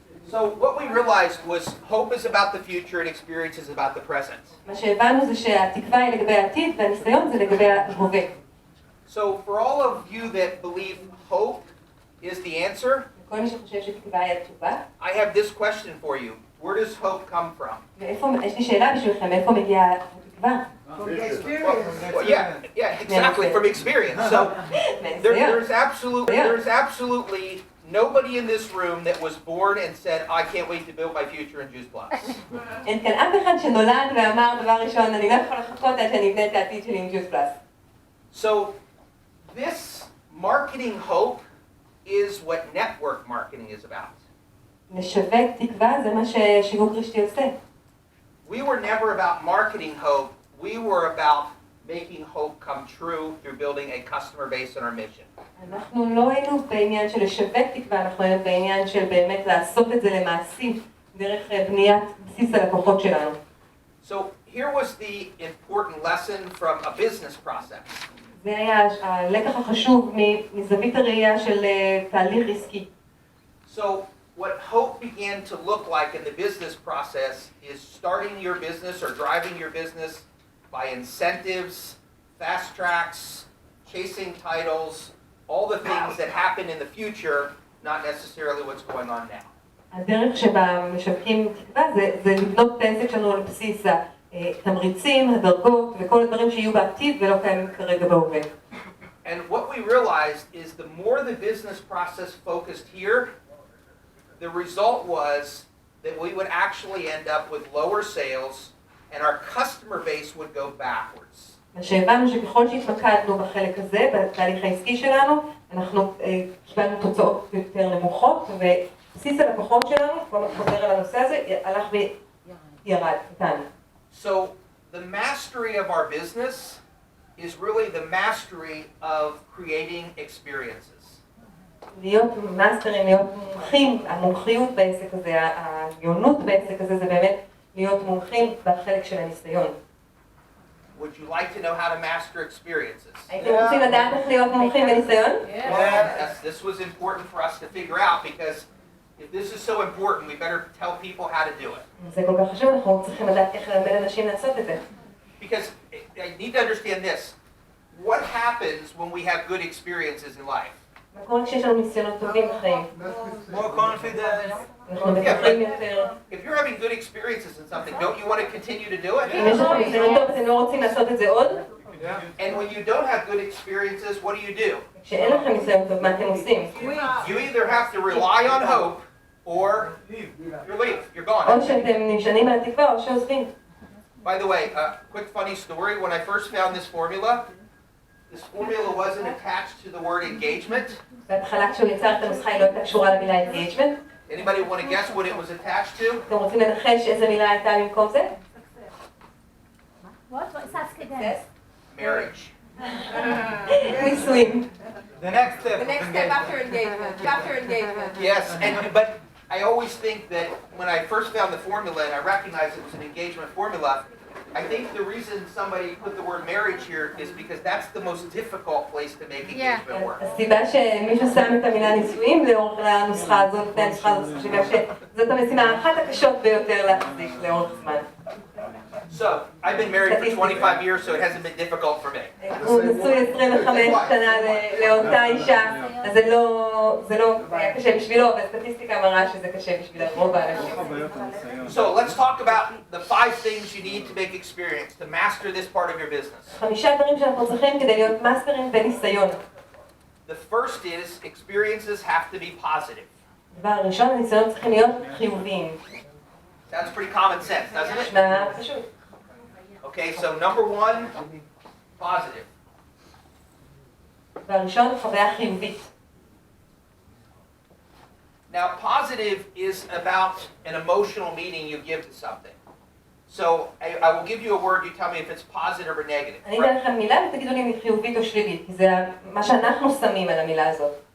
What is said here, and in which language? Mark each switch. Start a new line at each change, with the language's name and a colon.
English: So what we realized was hope is about the future and experience is about the present.
Hebrew: מה שהבנו זה שהתקווה היא לגבי העתיד והניסיון זה לגבי ההווה.
English: So for all of you that believe hope is the answer,
Hebrew: כל מי שחושב שתקווה היא התשובה,
English: I have this question for you. Where does hope come from?
Hebrew: יש לי שאלה בשבילכם, מאיפה מגיעה התקווה?
English: Well, yeah, exactly, from experience. So there's absolutely nobody in this room that was born and said, I can't wait to build my future in Juice Plus.
Hebrew: אין כאן אף אחד שנולד ואמר דבר ראשון, אני לא יכול לחכות עד שאני אבנה את העתיד שלי עם ג'וס פלאס.
English: So this marketing hope is what network marketing is about.
Hebrew: לשווק תקווה זה מה ששיווק רשתי עושה.
English: We were never about marketing hope. We were about making hope come true through building a customer base on our mission.
Hebrew: אנחנו לא היינו בעניין של לשווק תקווה, אנחנו היינו בעניין של באמת לעשות את זה למעשים דרך בניית בסיס הלקוחות שלנו.
English: So here was the important lesson from a business process.
Hebrew: זה היה הלקח החשוב מזווית הראייה של תהליך עסקי.
English: So what hope began to look like in the business process is starting your business or driving your business by incentives, fast tracks, chasing titles, all the things that happen in the future, not necessarily what's going on now.
Hebrew: הדרך שבה משווקים תקווה זה לבנות את העסק שלנו על בסיס התמריצים, הדרגות וכל הדברים שיהיו בעתיד ולא קיימים כרגע בהווה.
English: And what we realized is the more the business process focused here, the result was that we would actually end up with lower sales and our customer base would go backwards.
Hebrew: מה שהבנו שככל שהתמקדנו בחלק הזה, בתהליך העסקי שלנו, אנחנו קיבלנו תוצאות יותר נמוכות, ובסיס הלקוחות שלנו, כבר חוזר על הנושא הזה, הלך וירד איתנו.
English: So the mastery of our business is really the mastery of creating experiences.
Hebrew: להיות מאסטרים, להיות מומחים, המומחיות בעסק הזה, העליונות בעסק הזה, זה באמת להיות מומחים בחלק של הניסיון.
English: Would you like to know how to master experiences?
Hebrew: הייתם רוצים לדעת איך להיות מומחים בניסיון?
English: Yes, this was important for us to figure out because if this is so important, we better tell people how to do it.
Hebrew: זה כל כך חשוב, אנחנו צריכים לדעת איך ללמד אנשים לעשות את זה.
English: Because I need to understand this. What happens when we have good experiences in life?
Hebrew: מה קורה כשיש לנו ניסיונות טובים בחיים?
English: More confidence.
Hebrew: אנחנו בטוחים יותר.
English: If you're having good experiences in something, don't you want to continue to do
Hebrew: אם
English: it?
Hebrew: יש לכם ניסיון טוב, אתם לא רוצים לעשות את זה עוד?
English: And when you don't have good experiences, what do?
Hebrew: כשאין לכם ניסיון טוב, מה אתם עושים?
English: You either have to rely on hope or you leave. You're gone.
Hebrew: או שאתם נשענים על התקווה או שעוזבים.
English: By the way, a quick funny story. When I first found this formula wasn't attached to the word engagement.
Hebrew: בהתחלה כשהוא יצר את הנוסחה היא לא הייתה קשורה למילה engagement.
English: Anybody want to guess what it was attached to?
Hebrew: אתם רוצים לנחש איזה מילה הייתה במקום זה?
English: What? Success. Marriage.
Hebrew: נישואים.
English: The next step. The next step after engagement. Yes, but I always think that when I first found the formula and I recognized it was an engagement formula, I think the reason somebody put the word marriage here is because that's the most difficult place to make engagement work.
Hebrew: הסיבה שמישהו שם את המילה נישואים לאורך הנוסחה הזאת, בגלל שזאת המשימה אחת הקשות ביותר להחזיק לאורך זמן.
English: So, I've been married for 25 years, so it hasn't been difficult for me.
Hebrew: הוא נשוי 25 שנה לאותה אישה, אז זה לא היה קשה בשבילו, והסטטיסטיקה מראה שזה קשה בשביל רוב האנשים.
English: So, let's talk about the 5 things you need to make experience, to master this part of your business.
Hebrew: 5 דברים שאנחנו צריכים כדי להיות מאסטרים בניסיון.
English: The first is, experiences have to be positive.
Hebrew: דבר ראשון, הניסיון צריכים להיות חיוביים.
English: That's pretty common sense, doesn't it?
Hebrew: נשמע פשוט.
English: Okay, so number 1, positive.
Hebrew: והראשון, חוויה חיובית.
English: Now, positive is about an emotional meaning you give to something. So, I will give you a word, you tell me if it's positive or negative.
Hebrew: אני אתן לכם מילה ותגידו לי אם היא חיובית או שלילית, כי זה מה שאנחנו שמים על המילה הזאת.